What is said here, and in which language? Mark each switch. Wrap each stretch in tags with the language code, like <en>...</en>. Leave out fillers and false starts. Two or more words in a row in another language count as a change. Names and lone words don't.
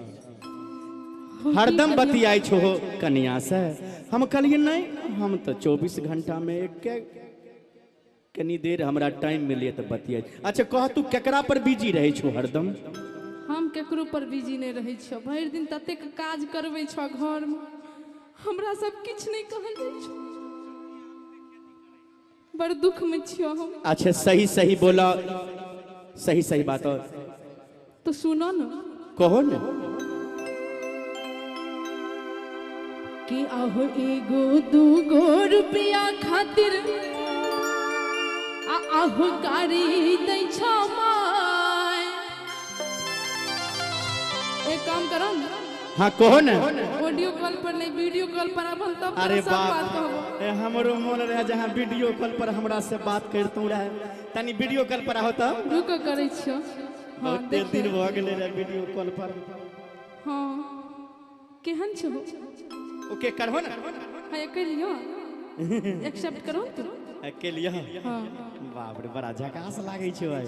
<mai>हरदम बतियाई छो कन्या से हम कहलिए नहीं हम तो 24 घंटा में एक कनी देर हमरा टाइम मिलिए तो बतियाई अच्छा कह तू केकरा पर बिजी रहे छो हरदम हम केकरो पर बिजी नहीं रहे छ भर दिन तते काज करबै छ घर में हमरा सब किछ नहीं कहल जाय छ बड़ दुख में छियो हम अच्छा सही सही बोला सही सही बात तो सुनो न कहो न कि आहो एगो दूगो रुपया खातिर आहो गाड़ी दै छ माय एक काम करो न हाँ कहो न</mai> <en>audio call</en> <mai>पर नहीं</mai> <en>video call</en> <mai>पर अपन तब अरे बात कहबो हमरो मन रहे जहां</mai> <en>video call</en> <mai>पर हमरा से बात करतू रहे तनी</mai> <en>video call</en> <mai>पर आहो त रुक करै छियो बहुत दिन भ गेलै रे</mai> <en>video call</en> <mai>पर हां केहन छो ओके करहो न हां कर लियो एक्सेप्ट करो तू के लिए हां बाप रे बड़ा झकास लागै छै भाई</mai>